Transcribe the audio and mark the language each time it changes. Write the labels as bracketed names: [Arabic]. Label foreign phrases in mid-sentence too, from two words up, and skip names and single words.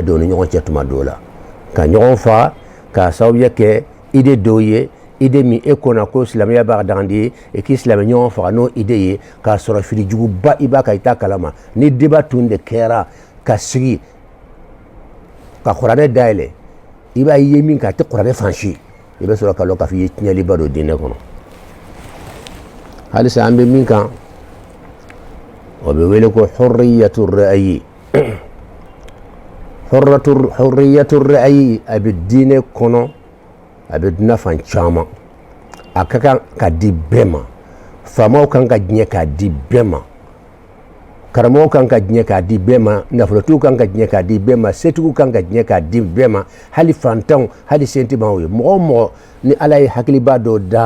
[Bambara] dɔw ni ɲɔgɔn cɛ tuma dɔw la ka ɲɔgɔn faga k'a sababuya kɛ idée dɔw ye idée min e kɔnɔ ko silamɛya b'a dagandi ye et k'i silamɛ ɲɔgɔn faga n'o idée ye k'a sɔrɔ filijuguba i b'a kan i t'a kalama ni débat tun de kɛra ka sigi ka kuranɛ dayɛlɛ i b'a ye min k'a tɛ kuranɛ fansi i bɛ sɔrɔ ka lɔn k'a fɔ i ye tiɲɛliba don diinɛ kɔnɔ halisa an bɛ min kan o bɛ wele ko [Arabic] حرية الرأي حرية الرأي [Bambara] a bɛ diinɛ kɔnɔ a bɛ nafa caman a ka kan ka di bɛɛ ma faamaw kan ka diɲɛ k'a di bɛɛ ma karamɔgɔw kan ka diɲɛ k'a di bɛɛ ma nafolotigiw kan ka diɲɛ k'a di bɛɛ ma setigiw kan ka diɲɛ k'a di bɛɛ ma hali fantanw hali sentimaw ye mɔgɔ o mɔgɔ ni ala ye hakiliba dɔ d'a